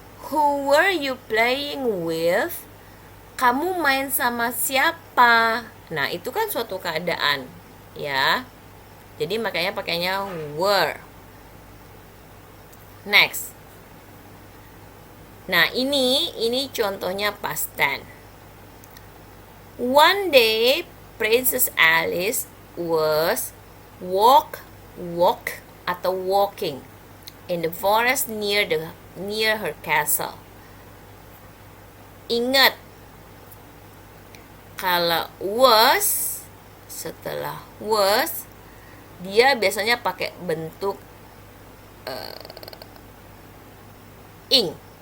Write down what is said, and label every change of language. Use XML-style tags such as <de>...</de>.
<en>Who were you playing with?</en> <id>Kamu main sama siapa? Nah, itu kan suatu keadaan, ya. Jadi makanya pakainya were. Next. Nah, ini contohnya past tense.</id> <en>One day, Princess Alice was walk atau walking in the forest near her castle.</en> <id>Ingat, kalau was setelah was dia biasanya pakai bentuk ing.</id>